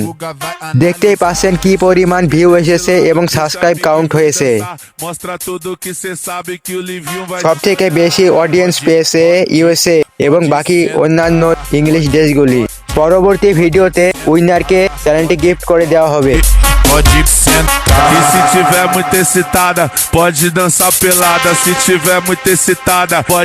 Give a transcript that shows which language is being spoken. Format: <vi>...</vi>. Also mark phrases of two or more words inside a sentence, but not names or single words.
<bn>দেখতেই পাচ্ছেন কি পরিমাণ ভিউ এসেছে এবং</bn> <en>subscribe count</en> <bn>হয়েছে। সব থেকে বেশি অডিয়েন্স পেয়েছে ইউএসএ এবং বাকি অন্যান্য ইংলিশ দেশগুলি। পরবর্তী ভিডিওতে উইনারকে চ্যানেলটি গিফট করে দেওয়া হবে।</bn> <pt>Pode sentar. E se tiver muito excitada, pode dançar pelada. Se tiver muito excitada, pode</pt>